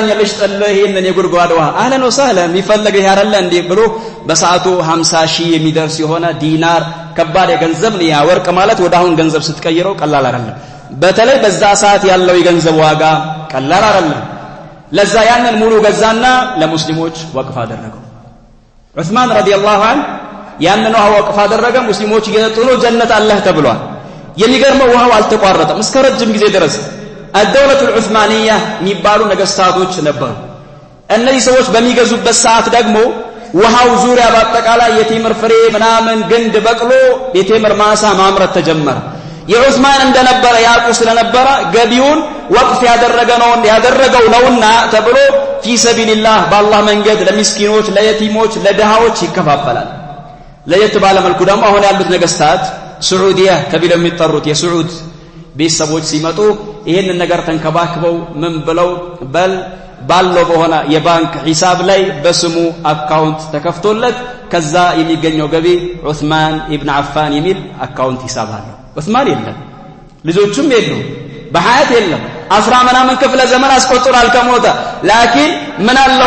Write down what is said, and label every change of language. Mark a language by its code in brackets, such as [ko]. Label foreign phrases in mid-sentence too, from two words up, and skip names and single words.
[am] ልሽጥልህ ይሄንን የጉድጓድ ውሃ [ar] أهلا وسهلا [am] የሚፈልገው ያረለ እንዴ ብሎ በሰዓቱ 50,000 የሚደርስ የሆነ ዲናር ከባድ የገንዘብ ነው ያ ወርቅ ማለት ወደ አሁን ገንዘብ ስትቀይረው ቀላል አይደለም በተለይ በዛ ሰዓት ያለው የገንዘብ ዋጋ ቀላል አይደለም ለዛ ያንን ሙሉ ገዛና ለሙስሊሞች ወቅፍ አደረገው ዑስማን [ar] رضي الله عنه [am] ያንን ውሃ ወቅፍ አደረገ ሙስሊሞች እየጠጡ ነው ጀነት አላህ ተብሏል የሚገርመው ውሃው አልተቋረጠም እስከ ረጅም ጊዜ ድረስ [ar] الدولة العثمانية [am] የሚባሉ ነገስታቶች ነበሩ እነዚህ ሰዎች በሚገዙበት ሰዓት ደግሞ ውሃው ዙሪያ በአጠቃላይ የቴምር ፍሬ ምናምን ግንድ በቅሎ የቴምር ማሳ ማምረት ተጀመረ የዑስማን እንደነበረ ያቁ ስለነበረ ገቢውን ወቅፍ ያደረገው ነውና ተብሎ [ar] في سبيل الله [am] በአላህ መንገድ ለሚስኪኖች ለየቲሞች ለድሃዎች ይከፋፈላል ለየት ባለ መልኩ ደግሞ አሁን ያሉት ነገስታት ሱዑዲያ ተብለው የሚጠሩት የሱዑድ ቤተሰቦች ሲመጡ ይሄንን ነገር ተንከባክበው ምን ብለው ባለው በሆነ የባንክ ሂሳብ ላይ በስሙ አካውንት ተከፍቶለት ከዛ የሚገኘው ገቢ ዑስማን ኢብኑ አፋን የሚል አካውንት ሂሳብ አለው። ዑስማን የለም፣ ልጆቹም የሉም፣ በሐያት የለም። 10 ምናምን ክፍለ ዘመን አስቆጥሯል ከሞተ። ላኪን ምን አለው?